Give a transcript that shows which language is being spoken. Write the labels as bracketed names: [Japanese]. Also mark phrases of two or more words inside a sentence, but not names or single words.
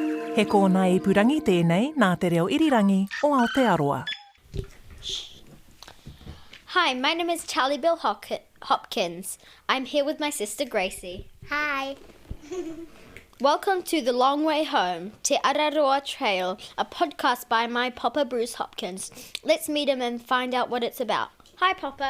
[Māori] He kōna I purangi tēnei nā te reo irirangi o Te Araroa. [English] Hi, my name is Charlie Bill Hopkins. I'm here with my sister Gracie. Hi. Welcome to The Long Way Home, Te Araroa Trail, a podcast by my Papa Bruce Hopkins. Let's meet him and find out what it's about. Hi, Papa.